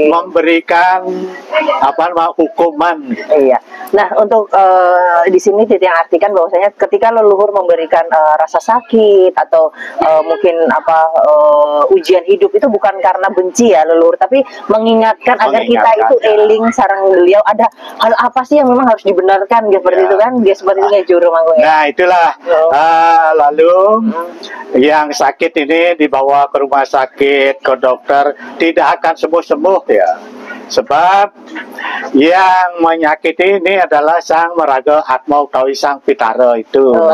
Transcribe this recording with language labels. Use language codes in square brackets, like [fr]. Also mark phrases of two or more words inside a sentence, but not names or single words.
[id] memberikan apa namanya hukuman. Iya. Nah, untuk di sini Titi yang artikan bahwasanya ketika leluhur memberikan rasa sakit atau mungkin ujian hidup itu bukan karena benci ya leluhur, tapi mengingatkan agar kita itu eling sarang beliau ada hal apa sih yang memang harus dibenarkan gitu, seperti itu kan, dia seperti itu juru manggung ya. Nah, itulah lalu yang sakit ini dibawa ke rumah sakit, ke dokter, tidak akan sembuh-sembuh ya. Sebab yang menyakiti ini adalah Sang Waraga Atmo utawi Sang Pitara itu.